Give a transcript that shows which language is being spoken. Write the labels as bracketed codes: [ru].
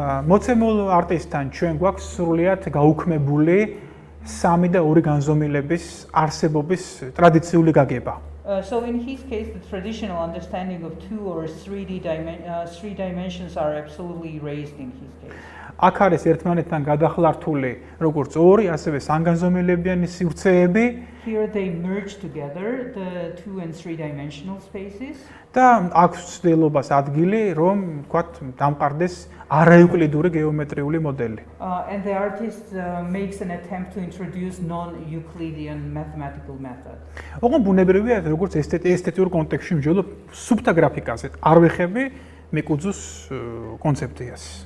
[ka] მოცემულ არტისტთან ჩვენ გვაქვს სრულიად გაუქმებული 3 და 2 განზომილების არსებობის ტრადიციული გაგება. [en] So in his case, the traditional understanding of 2 or 3 dimensions are absolutely erased in his case. [ka] აქ არის ერთმანეთთან გადახლართული როგორც 2, ასევე სამგანზომილებიანი სივრცეები. [en] Here they merge together the 2 and 3 dimensional spaces. [ka] და აქვს ცდილობას ადგილი, რომ ვთქვათ, დამყარდეს არაევკლიდური გეომეტრიული მოდელი. [en] And the artist makes an attempt to introduce non-Euclidean mathematical method. [ka] ოღონდ ბუნებრივია, როგორც ესთეტიურ კონტექსტში ვიმჯობ, სუბთა გრაფიკაზე არ ვეხები მეკუძუს კონცეფციას.